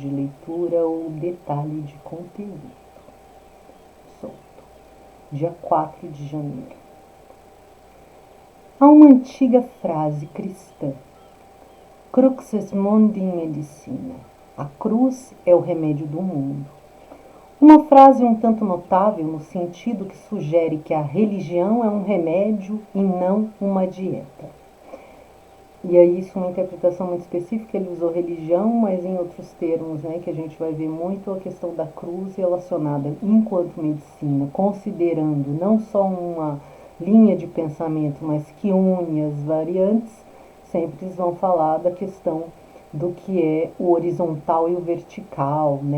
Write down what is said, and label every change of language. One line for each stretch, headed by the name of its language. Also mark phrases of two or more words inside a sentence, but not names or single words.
Portuguese: leitura ou detalhe de conteúdo. Solto. Dia 4 de janeiro. Há uma antiga frase cristã:
Latin: Crux est mundi medicina.
Portuguese: A cruz é o remédio do mundo. Uma frase um tanto notável no sentido que sugere que a religião é um remédio e não uma dieta. E aí isso é uma interpretação muito específica, ele usou religião, mas em outros termos, né, que a gente vai ver muito a questão da cruz relacionada enquanto medicina, considerando não só uma linha de pensamento, mas que une as variantes, sempre eles vão falar da questão do que é o horizontal e o vertical, né?